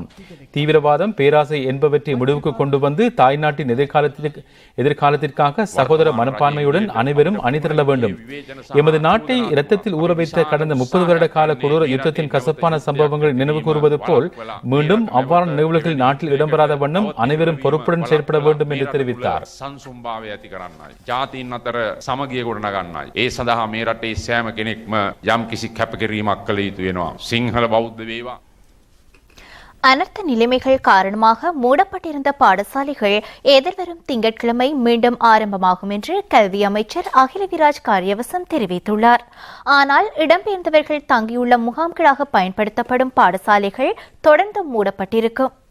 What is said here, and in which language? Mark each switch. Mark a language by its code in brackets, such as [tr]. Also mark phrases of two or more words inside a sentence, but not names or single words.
[ta] தீவிரவாதம், பேராசை என்பவற்றை முடிவுக்கு கொண்டு வந்து தாய்நாட்டின் எதிர்காலத்திற்காக சகோதர மனப்பான்மையுடன் அனைவரும் அணிதிரள வேண்டும். எமது நாட்டை இரத்தத்தில் ஊற வைத்த கடந்த 30 வருட கால கொடூர யுத்தத்தின் கசப்பான சம்பவங்கள் நினைவு கூறுவது போல் மீண்டும் அவ்வாறான நிகழ்வுகள் நாட்டில் இடம்பெறாத வண்ணம் அனைவரும் பொறுப்புடன் செயற்பட வேண்டும் என்று தெரிவித்தார். [si] සංසුම්භාවය ඇති කරන්නයි. ජාතීන් අතර සමගිය ගොඩනගන්නයි. ඒ සඳහා මේ රටේ සෑම කෙනෙක්ම යම් කිසි කැපකිරීමක් කළ යුතු වෙනවා. සිංහල බෞද්ධ වේවා. [ta] அனர்த்த நிலைமைகள் காரணமாக மூடப்பட்டிருந்த பாடசாலைகள் எதிர்வரும் திங்கட்கிழமை மீண்டும் ஆரம்பமாகும் என்று கல்வி அமைச்சர் அகிலவிராஜ் காரியவசம் தெரிவித்துள்ளார். ஆனால் இடம்பெயர்ந்தவர்கள் தங்கியுள்ள முகாம்களாக பயன்படுத்தப்படும் பாடசாலைகள் தொடர்ந்து மூடப்பட்டிருக்கும்.